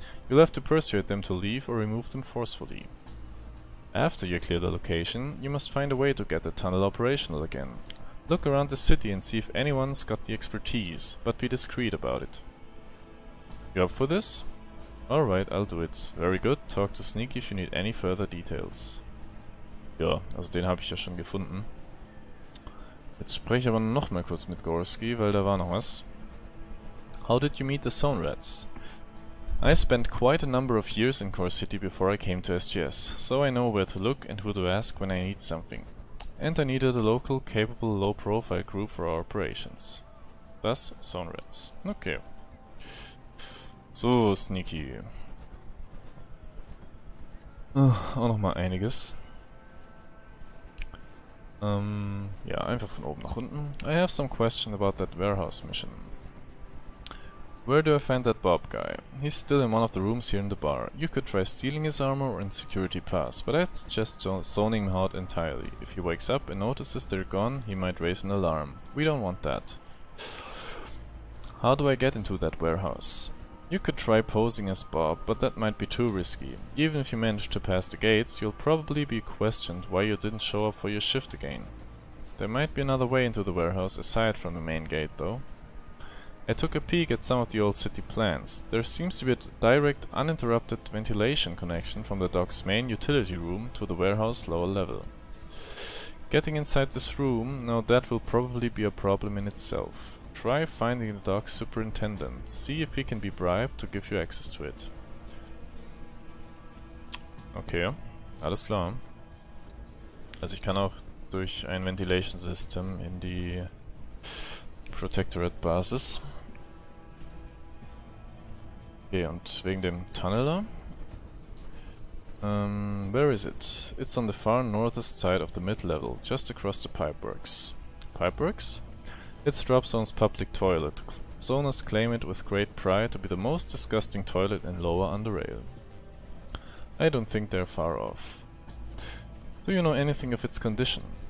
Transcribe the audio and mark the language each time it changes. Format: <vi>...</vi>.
<en>You'll have to persuade them to leave or remove them forcefully. After you clear the location, you must find a way to get the tunnel operational again. Look around the city and see if anyone's got the expertise, but be discreet about it. You up for this? Alright, I'll do it. Very good. Talk to Sneaky if you need any further details.</en> <de>Ja, also den habe ich ja schon gefunden. Jetzt spreche ich aber noch mal kurz mit Gorski, weil da war noch was.</de> <en>How did you meet the Zone Rats? I spent quite a number of years in Core City before I came to SGS, so I know where to look and who to ask when I need something. And I needed a local, capable, low-profile group for our operations. Thus, Zone Rats. Okay. So, Sneaky.</en> <de>Auch nochmal einiges. Ja, einfach von oben nach unten.</de> <en>I have some question about that warehouse mission. Where do I find that Bob guy? He's still in one of the rooms here in the bar. You could try stealing his armor and security pass, but I'd suggest zoning him out entirely. If he wakes up and notices they're gone, he might raise an alarm. We don't want that. How do I get into that warehouse? You could try posing as Bob, but that might be too risky. Even if you manage to pass the gates, you'll probably be questioned why you didn't show up for your shift again. There might be another way into the warehouse aside from the main gate, though. I took a peek at some of the old city plans. There seems to be a direct, uninterrupted ventilation connection from the dock's main utility room to the warehouse lower level. Getting inside this room, now that will probably be a problem in itself. Try finding the dock's superintendent. See if he can be bribed to give you access to it.</en> <de>Okay, alles klar. Also ich kann auch durch ein Ventilation System in die Protectorate Basis. Okay, und wegen dem Tunneler.</de> <en>Where is it? It's on the far northest side of the mid-level, just across the pipeworks. Pipeworks? It's Drop Zone's public toilet. Zoners claim it with great pride to be the most disgusting toilet in lower Underrail. I don't think they're far off. Do you know anything of its condition?</en>